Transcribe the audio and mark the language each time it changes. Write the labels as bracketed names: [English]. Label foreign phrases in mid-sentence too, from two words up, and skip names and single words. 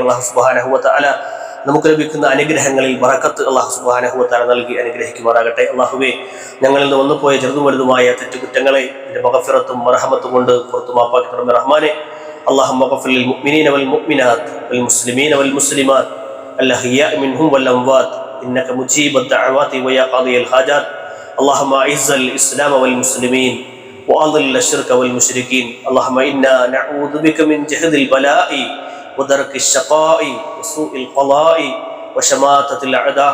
[Arabic] الله سبحانه وتعالى [Malayalam] നമുക്ക് ലഭിക്കുന്ന അനുഗ്രഹങ്ങളിൽ ബറക്കത്ത് [Arabic] الله سبحانه وتعالى [Malayalam] നൽകി അനുഗ്രഹിക്കുമാറാകട്ടെ. അല്ലാഹുവേ, ഞങ്ങളിൽ നിന്ന് വന്നുപോയ ചെറുതും വലുതുമായ തെറ്റുകുറ്റങ്ങളെ നിന്റെ മഗ്ഫിറത്തും മർഹമത്തും കൊണ്ട് പുറത്തു മാപ്പാക്കി തരണമേ റഹ്മാനെ. [Arabic] اللهم اغفر للمؤمنين والمؤمنات والمسلمين والمسلمات الأحياء منهم والأموات إنك مجيب الدعوات ويا قاضي الحاجات. اللهم أعز الإسلام والمسلمين وأضل الشرك والمشركين. اللهم إنا نعوذ بك من جهد البلاء ودرك الشقاء وسوء القضاء وشماتة الأعداء.